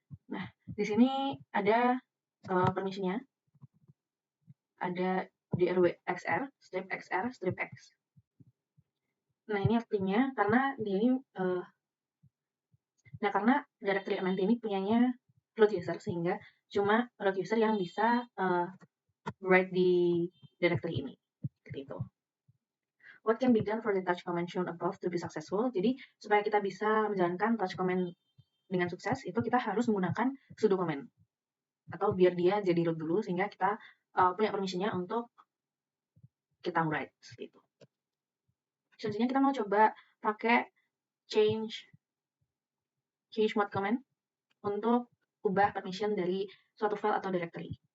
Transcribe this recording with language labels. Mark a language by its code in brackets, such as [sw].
[id] Nah, di sini ada permission-nya. Ada drw xr, strip xr, strip x. Nah, ini artinya karena dia ini karena directory MNT ini punyanya root user sehingga cuma root user yang bisa write di directory ini. Seperti itu. [en] What can be done for the touch command shown above to be successful? [id] Jadi, supaya kita bisa menjalankan touch command dengan sukses, itu kita harus menggunakan sudo command. Atau biar dia jadi root dulu, sehingga kita punya permission-nya untuk kita write. Gitu. Selanjutnya kita mau coba pakai change mode command untuk ubah permission dari suatu file atau directory.